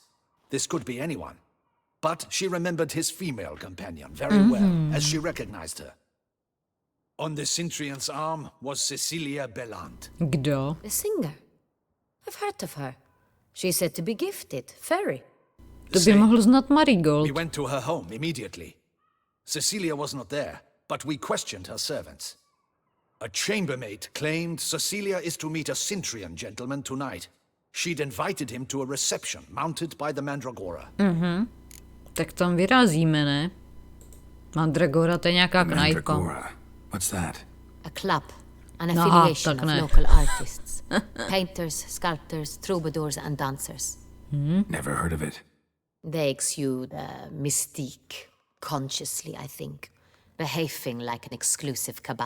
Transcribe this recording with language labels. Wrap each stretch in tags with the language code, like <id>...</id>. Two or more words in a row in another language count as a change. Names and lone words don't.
<en>This could be anyone. But she remembered his female companion very well, as she recognized her. On the Cintrian's arm was Cecilia Bellant.</en> <cs>Kdo?</cs> <en>The singer. I've heard of her. She's said to be gifted, fairy.</en> <cs>To by mohl znát Marigold.</cs> <en>We went to her home immediately. Cecilia was not there, but we questioned her servants. A chambermaid claimed Cecilia is to meet a Cintrian gentleman tonight. She'd invited him to a reception mounted by the Mandragora.</en> <cs>Tak tam vyrazíme, ne? Mandragora, to je nějaká knajpa.</cs> <en>Mandragora. What's that? A club, an</en> <cs>Aha,</cs> <en>affiliation</en> <cs>tak</cs> <en>of</en> <cs>ne.</cs> <en>local artists. Painters, sculptors, troubadours and dancers. Never heard of it. They exude mystique, consciously, I think. Behaving like an exclusive cabal.</en>